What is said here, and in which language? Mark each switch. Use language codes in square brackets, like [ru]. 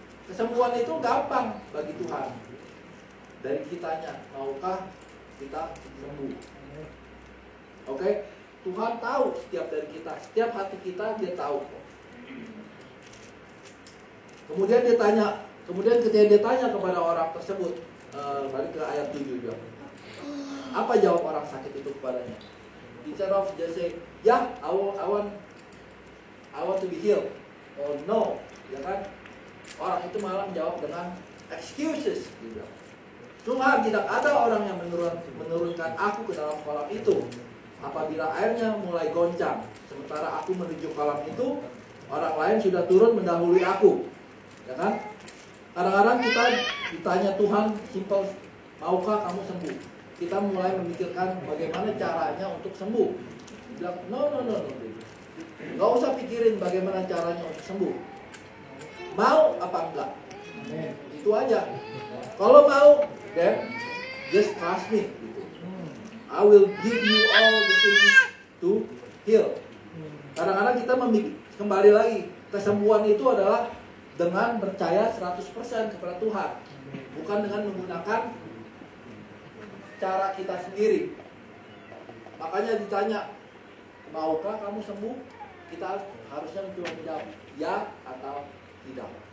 [id] Kesembuhan itu gampang bagi Tuhan. Dari kitanya, maukah kita sembuh? Oke? Tuhan tahu setiap dari kita, setiap hati kita dia tahu. Kemudian ketika dia tanya kepada orang tersebut, balik ke ayat 7 juga. Apa jawab orang sakit itu kepadanya? [en] Instead of just say, yeah, I want to be healed. Oh no, [id] ya kan? Orang itu malah menjawab dengan excuses juga. Tuhan, tidak ada orang yang menurunkan aku ke dalam kolam itu apabila airnya mulai goncang. Sementara aku menuju kolam itu, orang lain sudah turun mendahului aku. Ya kan? Kadang-kadang kita ditanya Tuhan simple, maukah kamu sembuh? Kita mulai memikirkan bagaimana caranya untuk sembuh. Bilang, no. Gak usah pikirin bagaimana caranya untuk sembuh. Mau apa enggak? Itu aja. Kalau mau, [en] then just trust me. I will give you all the things to heal. [id] Kadang-kadang kita kembali lagi, kesembuhan itu adalah dengan percaya 100% kepada Tuhan, bukan dengan menggunakan cara kita sendiri. Makanya ditanya, maukah kamu sembuh? Kita harusnya mencoba menjawab ya atau tidak.